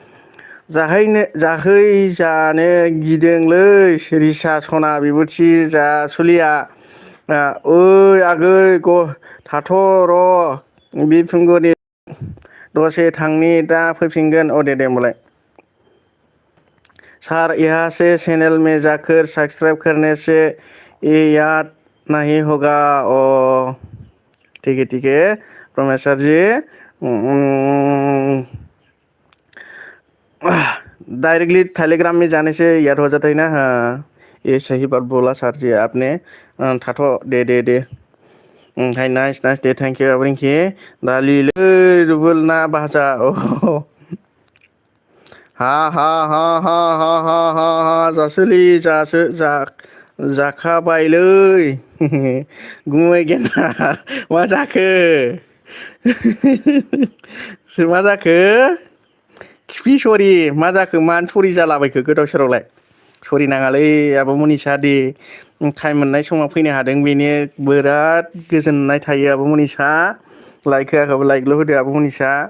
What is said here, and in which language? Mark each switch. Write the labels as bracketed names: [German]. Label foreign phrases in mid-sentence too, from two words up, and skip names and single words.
[Bodo] जाहैजानो गिदोंलै रिसा सना बिबुथि जासुलिया ओइ आगै थाथ' र' बिफुंगुरि दसे थांनि दा फैफिनगोन दे होमबालाय [Hindi] सर यहाँ से चैनल में जाकर सब्सक्राइब करने से ये याद नहीं होगा ठीक है प्रोमेसर जी डायरेक्टली टेलीग्राम में जाने से याद हो जाता है ना हाँ ये सही बात बोला सर जी आपने [Bodo] थाथ' दे हाय नाइस दे थैंक यू आबरिंखि दालि रुबुल ना भाजा हा जासोलि जाखाबायलै गुमै गेना मा जाखो मा जाखो खिफि सरि मा जाखो मानो सरि जालाबायखो गोदाव सोरावलाय सरि नाङालै आब' मनिसा दे टाइम मोननाय समाव फैनो हादों बेनो बिराद गोजोननाय थायो आब' मनिसा लाइक होआखैबा लाइकल' होदो आब' मनिसा